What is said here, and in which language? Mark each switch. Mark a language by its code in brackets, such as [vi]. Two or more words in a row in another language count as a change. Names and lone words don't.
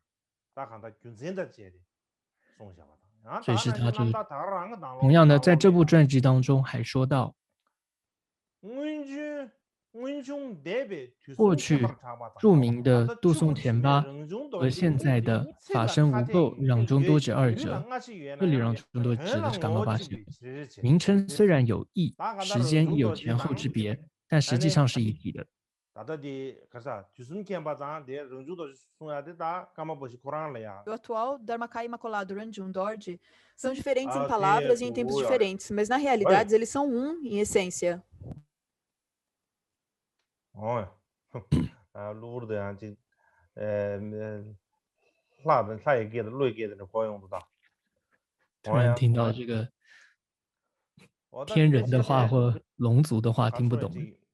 [zh] 所以是他就是同样的，在这部传记当中还说到，过去著名的杜松前巴和现在的法身无垢壤中多指2者，这里壤中多指的是噶玛巴西，名称虽然有异，时间亦有前后之别， 但实际上是一体的。 [pt] O atual Dharmakaya Imaculado Ranjung Dorje são diferentes em palavras e em tempos diferentes, mas na realidade eles são um em essência. [zh] 突然听到这个天人的话或龙族的话听不懂。